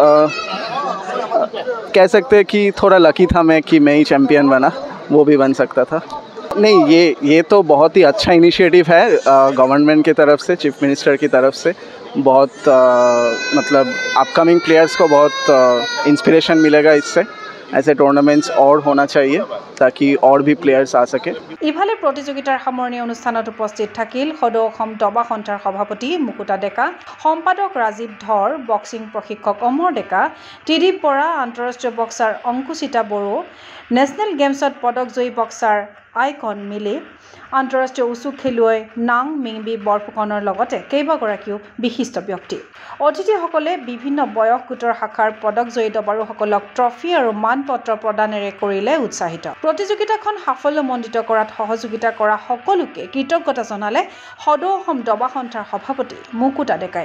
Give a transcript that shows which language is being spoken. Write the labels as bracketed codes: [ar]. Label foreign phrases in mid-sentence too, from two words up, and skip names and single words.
[hi] कह सकते हैं कि थोड़ा लकी था मैं कि मैं ही चैम्पियन बना वो भी बन सकता था नहीं ये तो बहुत ही अच्छा इनिशिएटिव है गवर्नमेंट की तरफ से [en] chief minister [hi] की तरफ से बहुत मतलब [en] upcoming players [hi] को बहुत इंस्पिरेशन मिलेगा इससे ऐसे टूर्नामेंट्स और होना चाहिए ताकि और भी प्लेयर्स आ सके [as] ইফালে প্ৰতিযোগিতাৰ সামৰণি অনুষ্ঠানত উপস্থিত থাকিল সদৌ অসম দবা সন্থাৰ সভাপতি মুকুতা ডেকা সম্পাদক ৰাজীৱ ধৰ বক্সিং প্ৰশিক্ষক অমৰ ডেকা ত্ৰিদীপ বৰা আন্তঃৰাষ্ট্ৰীয় বক্সাৰ অংকুচিতা বড়ো নেশ্যনেল গেমছত পদকজয়ী বক্সাৰ আইকন মিলি আন্তঃৰাষ্ট্ৰীয় উচু খেলুৱৈ নাং মিংবি বৰফুকনৰ লগতে কেইবাগৰাকীও বিশিষ্ট ব্যক্তি অতিথিসকলে বিভিন্ন বয়স গোটৰ শাখাৰ পদকজয়ী দবাৰুসকলক ট্ৰফি আৰু মানপত্ৰ প্ৰদানেৰে কৰিলে উৎসাহিত প্ৰতিযোগিতাখন সাফল্যমণ্ডিত কৰাত সহযোগিতা কৰা সকলোকে কৃতজ্ঞতা জনালে সদৌ অসম দবা সন্থাৰ সভাপতি মুকুতা ডেকাই